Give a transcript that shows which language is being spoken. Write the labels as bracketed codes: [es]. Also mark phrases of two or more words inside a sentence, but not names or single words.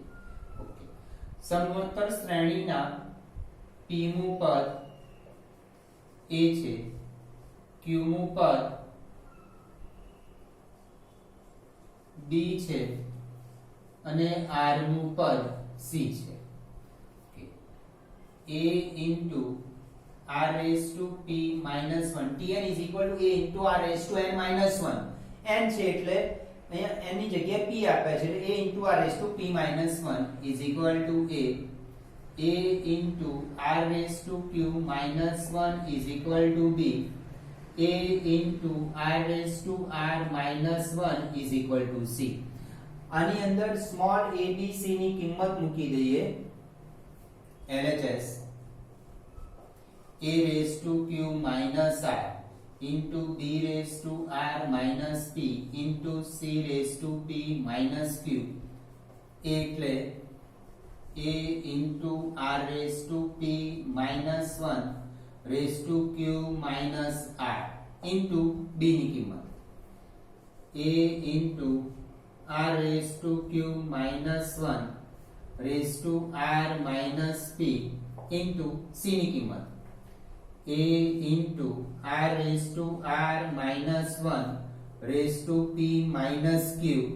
[gu] ઓકે. સમગુણોત્તર શ્રેણીના p મું પદ a છે, q મું પદ b છે અને r નું પદ c છે. [en] a into r raised to p minus 1 tn is equal to a into r raised to n minus 1 [gu] n છે એટલે અહીંયા n ની જગ્યાએ p આપે છે એટલે [en] a into r raised to p minus 1 is equal to a into r raised to q minus 1 is equal to b a into r raised to r minus 1 is equal to c. [gu] આની અંદર સ્મોલ a b c ની કિંમત મૂકી દઈએ. [en] LHS a raised to q minus r into b raised to r minus p into c raised to p minus q એટલે a into r raised to p minus 1 raised to q minus r into b [gu] ની કિંમત [en] a into r raise to q minus 1 raise to r minus p into c [gu] ની કિંમત [en] a into r raise to r minus 1 raise to p minus q.